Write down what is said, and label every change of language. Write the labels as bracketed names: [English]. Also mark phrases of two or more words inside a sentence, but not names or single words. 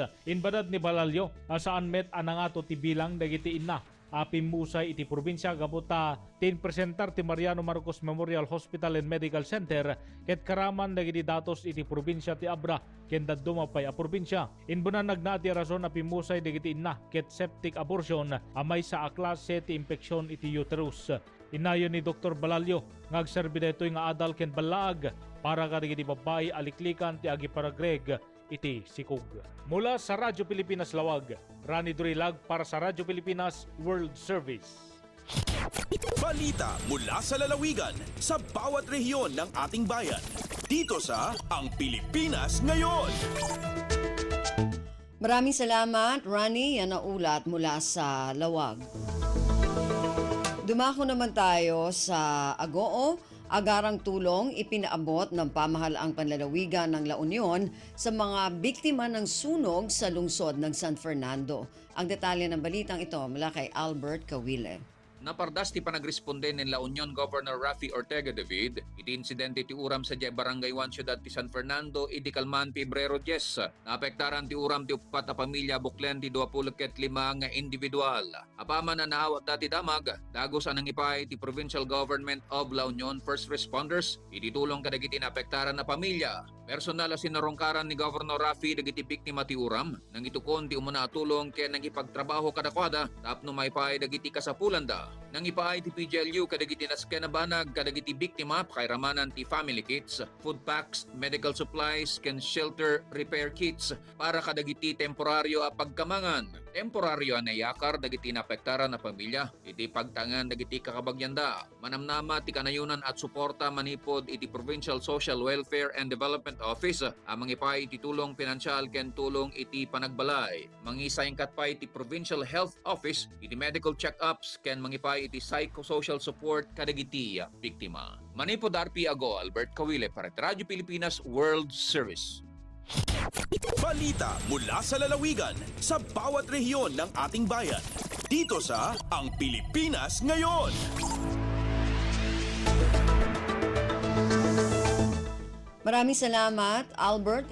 [Iloko] Inbadad ni Balalyo, saan met anangato ti bilang dagiti inna Musay iti probinsya gabuta tin presentar ti Mariano Marcos Memorial Hospital and Medical Center ket karaman dagiti datos iti probinsya ti Abra ken dadduma pay a probinsya. Inbunan nagnaati rason Musay dagiti inna ket septic abortion amay sa aklase ti impeksyon iti uterus. Inayon ni Dr. Balalyo ngagserbi daytoy nga adal ken balaag para kadagiti babae aliklikan ti agi paragreg iti sikog. [Filipino] Mula sa Radyo Pilipinas Lawag, Rani Durilag para sa Radyo Pilipinas World Service. Balita mula sa lalawigan sa bawat rehiyon ng ating bayan. Dito sa Ang Pilipinas Ngayon. Maraming salamat, Rani. Yan ang ulat mula sa Lawag. Dumako naman tayo sa Agoo. Agarang tulong ipinaabot ng pamahalaang panlalawigan ng La Union sa mga biktima ng sunog sa lungsod ng San Fernando. Ang detalye ng balitang ito mula kay Albert Kawile. [Iloko] Napardas ti panagresponde ni La Union Governor Rafi Ortega David iti insidente ti uram sa Barangay 1 Ciudad ti San Fernando iti kalman Pebrero 10. Naapektaran ti uram ti upat a pamilya buklen ti 25 nga individual. Apaman na naawat dati damag, dagos anang ipay ti Provincial Government of La Union First Responders iti tulong kadagiti naapektaran na pamilya. Personal a sinarongkaran ni Governor Rafi dagiti biktima ti uram nang itukon ti umuna atulong ken nang ipagtrabaho kadakwada tapno maypay dagiti kasapulanda. Nang ipaay ti PGLU kadagiti naskenabanag kadagiti biktima pakairamanan ti [English] family kits, food packs, medical supplies [Iloko] ken [English] shelter repair kits [Iloko] para kadagiti temporaryo a pagkamangan. Temporaryo a nayakar dagiti naapektaran na pamilya iti pagtangan dagiti kakabagyanda. Manamnama ti kanayunan at suporta manipod iti Provincial Social Welfare and Development Office amang ipay iti tulong pinansyal ken tulong iti panagbalay. Mangisayangkat pa iti Provincial Health Office iti [English] medical check-ups [Iloko] ken mangipay iti [English] psychosocial support [Iloko] kadagiti biktima. Manipod RP Ago, Albert Kawile para Radyo Pilipinas World Service. [Filipino] Balita mula sa lalawigan sa bawat rehiyon ng ating bayan. Dito sa Ang Pilipinas Ngayon. Maraming salamat, Albert.